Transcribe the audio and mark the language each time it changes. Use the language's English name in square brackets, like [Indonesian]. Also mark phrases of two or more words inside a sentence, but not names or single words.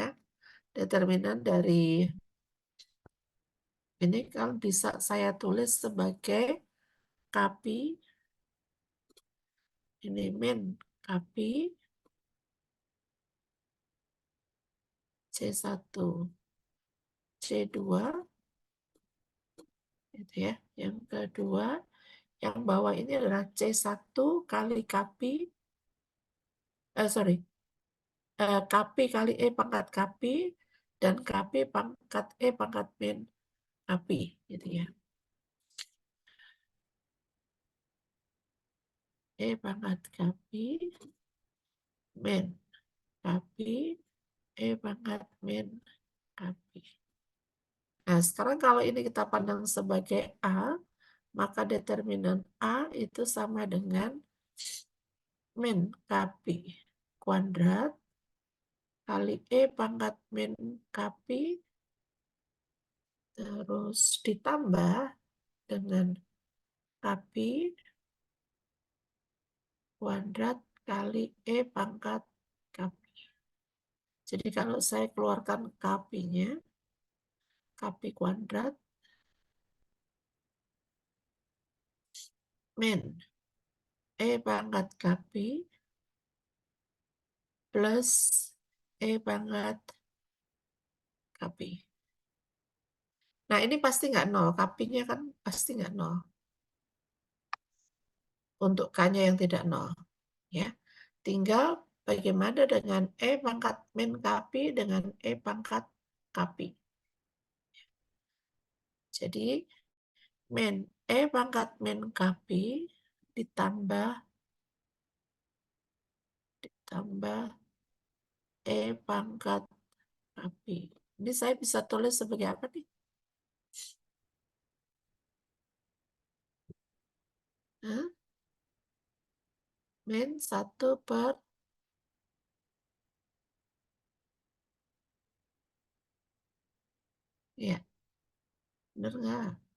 [Indonesian] Determinan dari ini kalau bisa saya tulis sebagai kapi, ini min kapi C1, C2, itu ya. Yang kedua, yang bawah ini adalah C1 kali kapi, kapi kali E pangkat kapi, dan kapi pangkat E pangkat min kapi, gitu ya. E pangkat kapi, min kapi, E pangkat min kapi. Nah, sekarang kalau ini kita pandang sebagai A, maka determinan A itu sama dengan min kapi kuadrat kali E pangkat min kapi, terus ditambah dengan kapi kuadrat kali E pangkat kapi. Jadi kalau saya keluarkan kapinya, kapi kuadrat min E pangkat kapi plus E pangkat kapi. Nah, ini pasti nggak nol. Kapinya kan pasti nggak nol. Untuk K-nya yang tidak nol. Ya. Tinggal bagaimana dengan E pangkat min kapi dengan E pangkat kapi. Jadi, min E pangkat min kapi ditambah E pangkat kapi. Ini saya bisa tulis sebagai apa nih? Hah? Min 1 per ya, benar nggak?